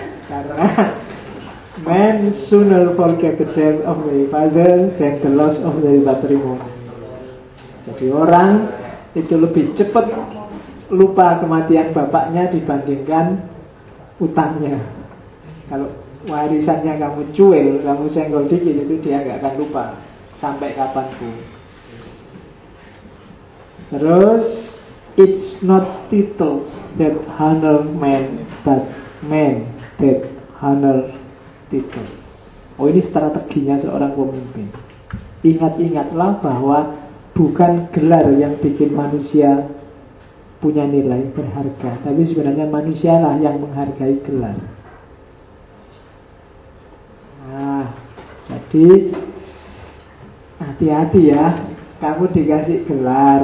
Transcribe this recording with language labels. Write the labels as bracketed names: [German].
[Indonesian] Karena [English] man sooner forget the death of the father than the loss of the patrimony. [Indonesian] Jadi orang itu lebih cepat lupa kematian bapaknya dibandingkan utangnya. Kalau warisannya kamu cuel, kamu senggol dikit, itu dia gak akan lupa sampai kapanpun. Terus, [English] it's not titles that honor men, but men that honor titles. [Indonesian] Oh, ini strateginya seorang pemimpin. Ingat-ingatlah bahwa bukan gelar yang bikin manusia punya nilai berharga, tapi sebenarnya manusialah yang menghargai gelar. Nah, jadi hati-hati ya, kamu dikasih gelar.